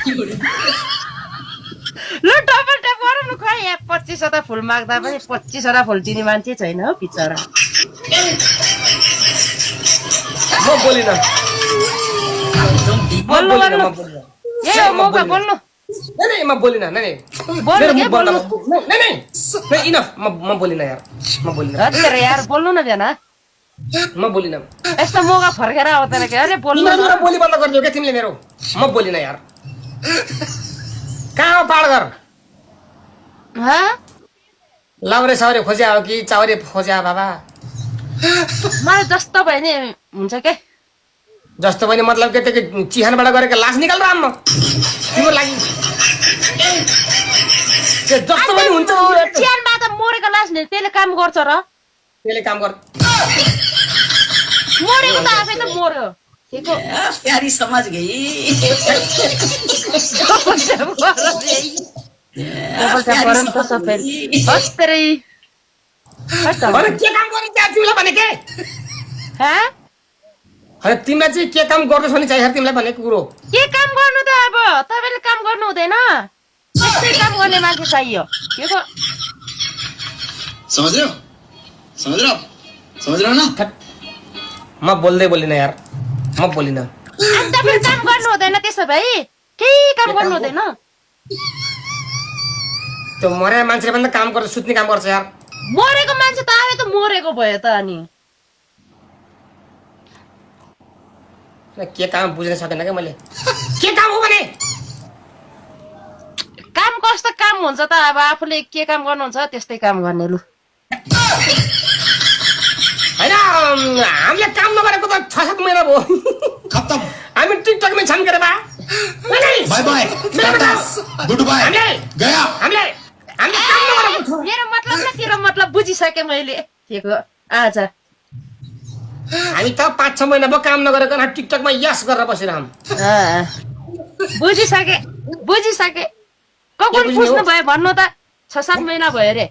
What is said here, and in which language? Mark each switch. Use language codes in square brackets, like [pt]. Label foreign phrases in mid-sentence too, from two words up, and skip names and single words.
[ne] ल डबल ट्याप गर न खै यहाँ 25 फुल माग्दा पनि 25 फुल दिने मान्छे छैन हौ बिचरा म बोलिन बोल्नु यही हो मौका बोल्नु [hi] नहीं मैं बोली ना नहीं [ne] बोल्नु के बोल्नु [hi] नहीं इनफ मैं बोली ना यार मैं बोली ना [ne] अरे यार बोल्नु न बेना [hi] मैं बोली ना [ne] यस्तो मौका फर्केर आउँदैन के अरे बोल्नु तिमीले बोली बन्द गरिदियो के तिमीले मेरो म बोली ना यार कहाँ हो पाडघर हाँ लाउरे साउरे खोज्या हो कि चाउरे खोज्या बाबा मलाई जस्तो भयो नि हुन्छ के जस्तो पनि मतलब के त्यो चिहानबाट गरेको लास निकाल र आम्मा तिम्रो लागि त्यो जस्तो पनि हुन्छ चिहानमा त मरेको लास नि त्यसले काम गर्छ र त्यसले काम गर मरेको त आफै त मर्यो [hi] प्यारी समझ गई [ne] अरे के काम गर्ने त्यहाँ तिमीलाई भने के अरे तिमीलाई चाहिँ के काम गर्दैछ नि चाहियो तिमीलाई भनेको कुरो के काम गर्नु त अब तपाईले काम गर्नु हुँदैन त्यस्तै काम गर्ने मान्छे चाहियो के को [hi] समझ रहे हो ना [ne] म बोल्दै बोलिन यार म बोलिन अनि तपाईले काम गर्नु हुँदैन त्यसो भए केही काम गर्नु हुँदैन त्यो मरे मान्छेले पनि काम गर्छ सुत्ने काम गर्छ यार मरेको मान्छे त आफै त मरेको भयो त अनि के काम बुझ्न सकेन क्या मैले के काम हो भने काम कस्तो काम हुन्छ त अब आफूले के काम गर्नुहुन्छ त्यस्तै काम गर्ने लु हैन हामीले काम नगरेको त 6-7 महिना भयो खत्म हामी टिकटकमै छन् के रे बा [en] bye bye tata good bye गया [ne] हामीले काम नगरेको छ मेरो मतलब न तेरो मतलब बुझिसके मैले के आज हामी त 5-6 महिना भयो काम नगरेको टिकटकमा यस गरेर बसिरहम बुझिसके ककुन पुस्नु भयो भन्नु त 6-7 महिना भयो रे